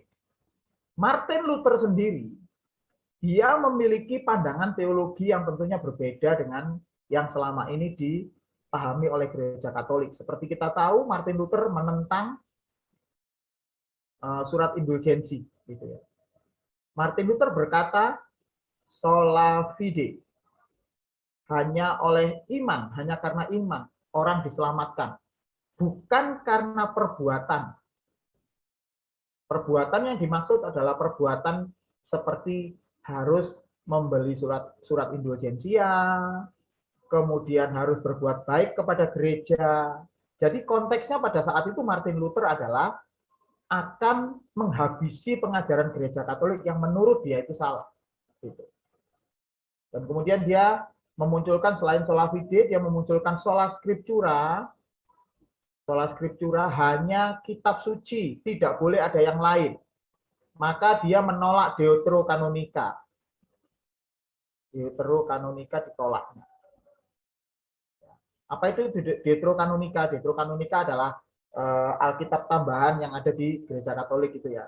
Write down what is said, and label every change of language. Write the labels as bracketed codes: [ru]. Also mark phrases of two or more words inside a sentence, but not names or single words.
[id] Martin Luther sendiri dia memiliki pandangan teologi yang tentunya berbeda dengan yang selama ini dipahami oleh Gereja Katolik. Seperti kita tahu, Martin Luther menentang surat indulgensi, gitu ya. Martin Luther berkata, [la] sola fide, [id] hanya oleh iman, hanya karena iman orang diselamatkan, bukan karena perbuatan. Perbuatan yang dimaksud adalah perbuatan seperti harus membeli surat indulgensia, kemudian harus berbuat baik kepada gereja. Jadi konteksnya pada saat itu Martin Luther adalah akan menghabisi pengajaran gereja Katolik yang menurut dia itu salah. Gitu. Dan kemudian dia memunculkan selain [la] sola fide, [id] dia memunculkan [la] sola scriptura. Sola scriptura [id] hanya kitab suci, tidak boleh ada yang lain. Maka dia menolak deuterokanonika. Deuterokanonika ditolaknya. Apa itu deuterokanonika? Deuterokanonika adalah Alkitab tambahan yang ada di Gereja Katolik itu ya.